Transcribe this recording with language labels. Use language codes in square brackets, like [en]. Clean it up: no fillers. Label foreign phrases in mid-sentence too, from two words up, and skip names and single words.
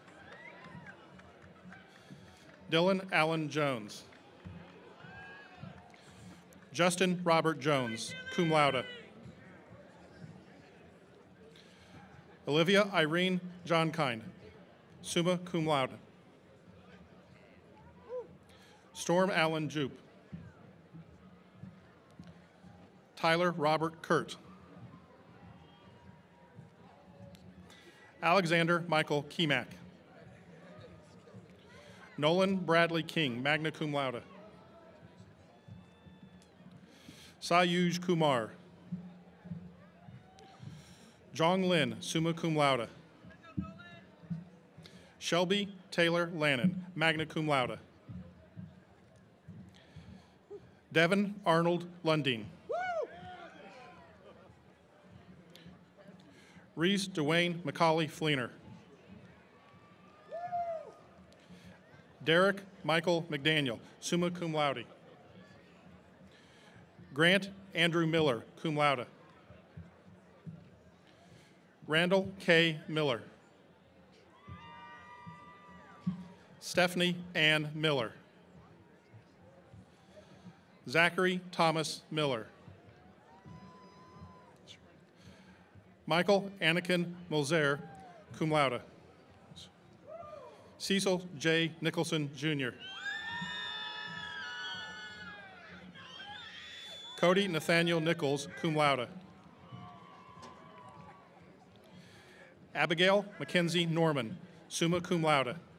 [en] Dylan Allen Jones. Justin Robert Jones, [la] cum laude. [en] Olivia Irene Johnkind, [la] summa cum laude. [en] Storm Allen Jupe. Tyler Robert Kurt. Alexander Michael Keemack. Nolan Bradley King, [la] magna cum laude. [en] Sayuj Kumar. Jong Lin, [la] summa cum laude. [en] Shelby Taylor Lannon, [la] magna cum laude. [en] Devin Arnold Lundeen. Reese Dwayne Macaulay Fleener. Derek Michael McDaniel, [la] summa cum laude. [en] Grant Andrew Miller, [la] cum laude. [en] Randall K. Miller. Stephanie Ann Miller. Zachary Thomas Miller. Michael Anakin Moser, [la] cum laude. [en] Cecil J. Nicholson, Jr. Cody Nathaniel Nichols, [la] cum laude. [en] Abigail Mackenzie Norman, [la] summa cum laude.